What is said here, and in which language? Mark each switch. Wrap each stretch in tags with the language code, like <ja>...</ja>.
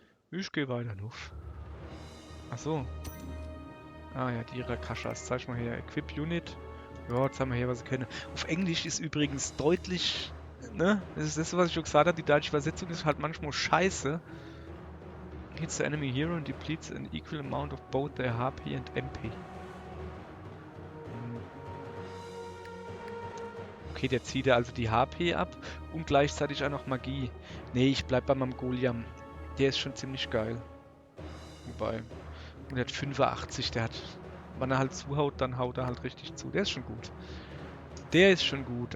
<de>Ich gehe weiter, nuff. Ach so. Ah ja, die Rakashas. Zeig mal her. Equip Unit. Ja, jetzt haben wir hier, was sie können. Auf Englisch ist übrigens deutlich, ne? Das ist das, was ich schon gesagt habe. Die deutsche Übersetzung ist halt manchmal scheiße.</de> <en>Hits the enemy hero and depletes an equal amount of both their HP and MP.</en> <de>Okay, der zieht also die HP ab und gleichzeitig auch noch Magie. Nee, ich bleib bei meinem Goliam. Der ist schon ziemlich geil. Wobei. Und der hat 85, der hat. Wenn er halt zuhaut, dann haut er halt richtig zu. Der ist schon gut. Der ist schon gut.</de>